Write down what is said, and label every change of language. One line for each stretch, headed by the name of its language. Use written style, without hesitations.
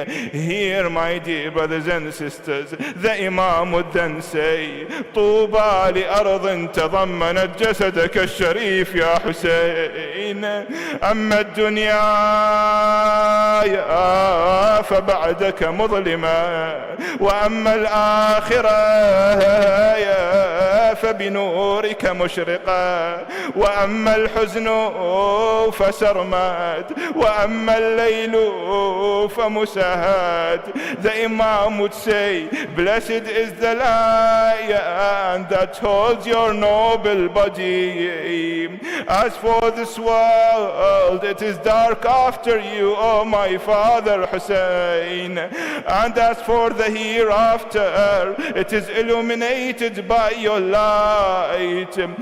English: Here, my dear brothers and sisters, the Imam would then say,
Arabic: طوبى لأرض تضمنت جسدك الشريف يا حسين. أما الدنيا فبعدك مظلمة، وأما الآخرة فبنورك مشرقة، وأما الحزن فسرمد، وأما الليل فمسهد.
English: The Imam would say, blessed is the lion that holds your noble body. As for this world, it is dark after you, O my father Hussein. And as for the hereafter, it is illuminated by your light.